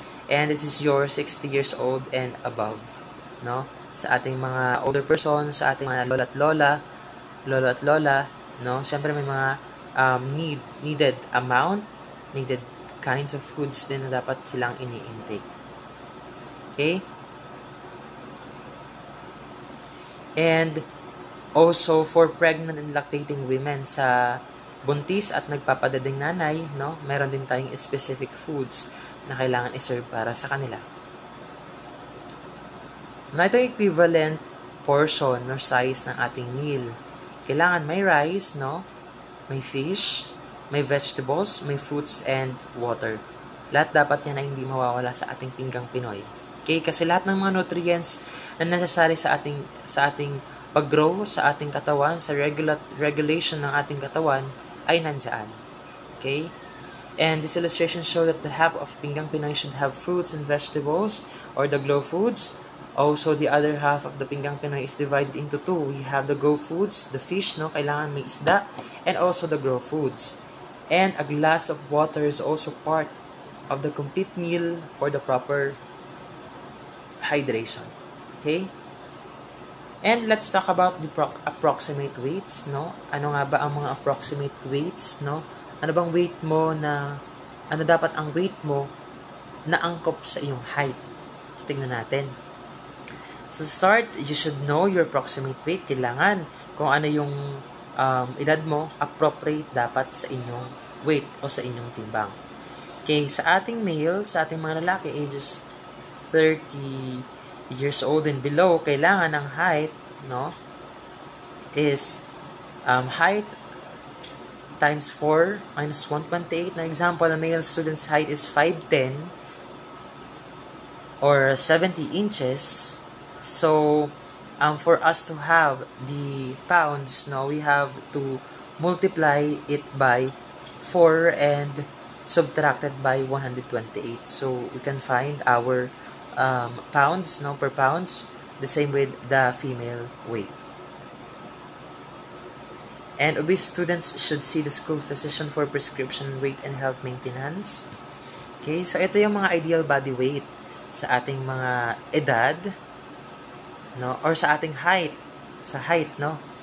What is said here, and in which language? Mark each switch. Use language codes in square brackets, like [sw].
[en] And this is your 60 years old and above, no? [tl] Sa ating mga older persons, sa ating mga lolo at lola, no? Siyempre may mga [en] needed amount, needed kinds of foods [tl] din na dapat silang ini-intake. Okay? [en] And also for pregnant and lactating women, [tl] sa buntis at nagpapadading nanay, no, meron din tayong specific foods na kailangan i-serve para sa kanila. Na ito equivalent portion or size ng ating meal. Kailangan may rice, no, may fish, may vegetables, may fruits, and water. Lahat dapat yan ay hindi mawawala sa ating Pinggang Pinoy. Okay? Kasi lahat ng mga nutrients na necessary sa ating pag-grow sa ating katawan, sa regulation ng ating katawan, ay nandyan. [en] Okay? And this illustration shows that the half of Pinggang Pinoy should have fruits and vegetables, or the Glow foods. Also, the other half of the Pinggang Pinoy is divided into two. We have the Go foods, the fish, no, [tl] kailangan may isda, [en] and also the Grow foods. And a glass of water is also part of the complete meal for the proper hydration. Okay? And let's talk about the approximate weights, no? [tl] Ano nga ba ang mga approximate weights, no? Ano bang weight mo na, ano dapat ang weight mo na angkop sa iyong height? Tingnan natin. [en] So start, you should know your approximate weight. [tl] Kailangan kung ano yung edad mo, appropriate dapat sa inyong weight o sa inyong timbang. Okay, sa ating male, sa ating mga lalaki, [en] ages 30 years old and below, [tl] kailangan ang height, no, [en] is height times 4 minus 128. Na example, a male student's height is 5'10 or 70 inches. So, for us to have the pounds, no, we have to multiply it by 4 and subtracted by 128. So, we can find our pounds, no, per pounds, the same with the female weight. And obese students should see the school physician for prescription weight and health maintenance. [tl] Okay, so ito yung mga ideal body weight sa ating mga edad, no, or sa ating height, sa height, no.